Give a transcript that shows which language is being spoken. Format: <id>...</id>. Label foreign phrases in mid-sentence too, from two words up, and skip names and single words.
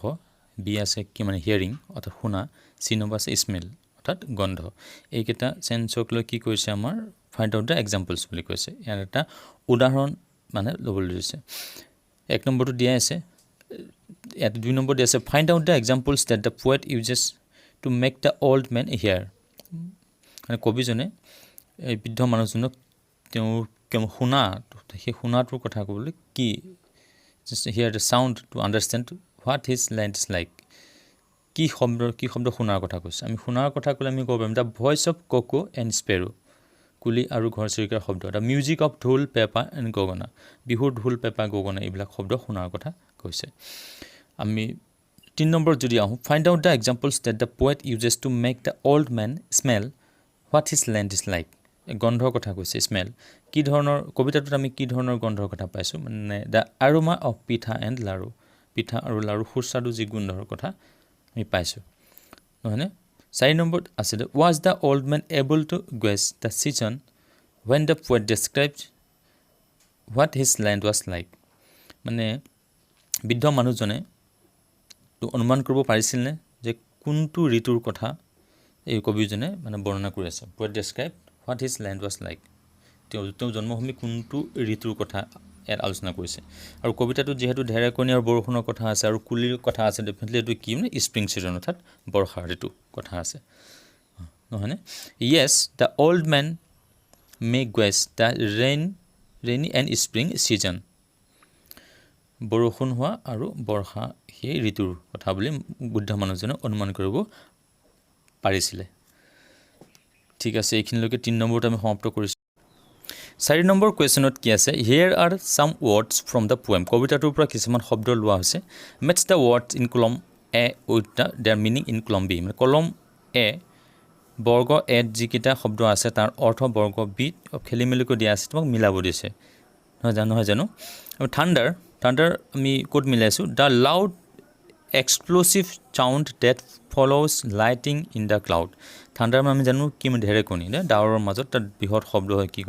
<as>বি আছে কি মানে হিয়াৰিং অৰ্থাৎ শুনা চি নম্বৰ আছে স্মেল অৰ্থাৎ গন্ধ এইকেইটা চেন্সক লৈ কি কৈছে আমাৰ</as> <en>find out the examples</en> <as>বুলি কৈছে ইয়াৰ এটা উদাহৰণ মানে ল'বলৈ দিছে 1 নম্বৰটো দিয়া আছে ইয়াত 2 নম্বৰ দিয়া আছে</as> <en>find out the examples that the poet uses to make the old man hear</en> <as>মানে কবিজনে এই বৃদ্ধ মানুহজনক তেওঁৰ শুনা সেই শুনাটোৰ কথা ক'বলৈ কি</as> <en>hear the sound to understand what his land is like</en> <as>কি শব্দ শুনাৰ কথা কৈছে আমি শুনাৰ কথা ক'লে আমি ক'ব পাৰিম</as> <en>the voice of cuckoo and sparrow</en> <as>কুলি আৰু ঘৰচিৰিকাৰ শব্দ</as> <en>the music of ঢোল পেপা and গগনা</en> <as>বিহুৰ ঢোল পেপা গগনা এইবিলাক শব্দ শুনাৰ কথা কৈছে আমি 3 নম্বৰ যদি আহোঁ</as> <en>find out the examples that the poet uses to make the old man smell what his land is like</en> <as>গন্ধৰ কথা কৈছে স্মেল কি ধৰণৰ কবিতাটোত আমি কি ধৰণৰ গন্ধৰ কথা পাইছোঁ মানে</as> <en>the aroma of পিঠা and লাৰু</en> <as>পিঠা আৰু লাৰু সুস্বাদু যি গোন্ধৰ কথা আমি পাইছোঁ নহয়নে 4 নম্বৰত আছে</as> <en>was the old man able to guess the season when the poet described what his land was like</en> <as>মানে বৃদ্ধ মানুহজনে অনুমান কৰিব পাৰিছিলনে যে কোনটো ঋতুৰ কথা এই কবিজনে মানে বৰ্ণনা কৰি আছে</as> <en>poet described what his land was like</en> <as>তেওঁ জন্মভূমি কোনটো ঋতুৰ কথা ইয়াত আলোচনা কৰিছে আৰু কবিতাটো যেহেতু ঢেৰেকনি আৰু বৰষুণৰ কথা আছে আৰু কুলিৰ কথা আছে ডেফিনেটলি এইটো কি মানে</as> <en>spring season</en> <as>অৰ্থাৎ বৰ্ষা ঋতু কথা আছে নহয়নে</as> <en>yes the old man may guess the rainy and spring season</en> <as>বৰষুণ হোৱা আৰু বৰ্ষা সেই ঋতুৰ কথা বুলি বুদ্ধ মানুহজনে অনুমান কৰিব পাৰিছিলে ঠিক আছে এইখিনিলৈকে 3 নম্বৰত আমি সমাপ্ত কৰিছোঁ 4 নম্বৰ কুৱেশ্যনত কি আছে</as> <en>here are some words from the poem</en> <as>কবিতাটোৰ পৰা কিছুমান শব্দ লোৱা হৈছে</as> <en>match the words in column A with the their meaning in column B</en> <as>মানে</as> <en>column A</en> <as>বৰ্গ এত যিকেইটা শব্দ আছে তাৰ অৰ্থ বৰ্গ বিত খেলি মেলিকৈ দিয়া আছে তোমাক মিলাব দিছে নহয় জানো আৰু থাণ্ডাৰ আমি ক'ত মিলাইছোঁ</as> <en>the loud explosive sound that follows lightning in the cloud</en> <as>থাণ্ডাৰ আমি জানো কি ঢেৰেকণি ডাৱৰৰ মাজত তাত বৃহৎ শব্দ হয় কি</as>